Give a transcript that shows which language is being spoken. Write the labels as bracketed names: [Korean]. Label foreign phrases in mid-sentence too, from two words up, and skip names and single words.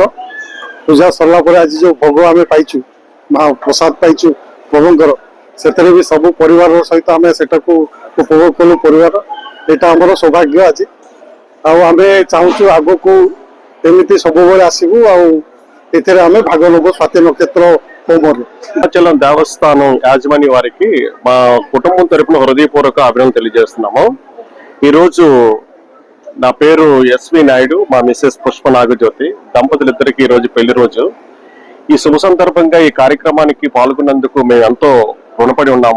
[Odia] ପୂଜା ସରିଲା ପରେ ଆଜି ଯେଉଁ ଭୋଗ ଆମେ ପାଇଛୁ, ପ୍ରସାଦ ପାଇଛୁ ପ୍ରଭୁଙ୍କର, ସେଥିରେ ବି ସବୁ ପରିବାର ସହିତ ଆମେ ସେଟାକୁ ଉପଭୋଗ କଲୁ ପରିବାର। ଏଇଟା ଆମର ସୌଭାଗ୍ୟ ଆଜି। ଆଉ ଆମେ ଚାହୁଁଛୁ ଆଗକୁ ଏମିତି ସବୁବେଳେ ଆସିବୁ ଆଉ ଏଥିରେ ଆମେ ଭାଗ ନେବୁ [Telugu] స్వాతి నక్షత్ర హోమరు. సింహాచలం దేవస్థానం యాజమాన్య వారికి మా కుటుంబం తరపున హృదయపూర్వక అభినందనలు తెలియజేస్తున్నాము. ఈరోజు నా పేరు ఎస్వి నాయుడు, మా మిసెస్ పుష్ప నాగజ్యోతి దంపతులిద్దరికి ఈ రోజు పెళ్లి రోజు. ఈ శుభ సందర్భంగా ఈ కార్యక్రమానికి పాల్గొన్నందుకు మేము ఎంతో రుణపడి ఉన్నాము.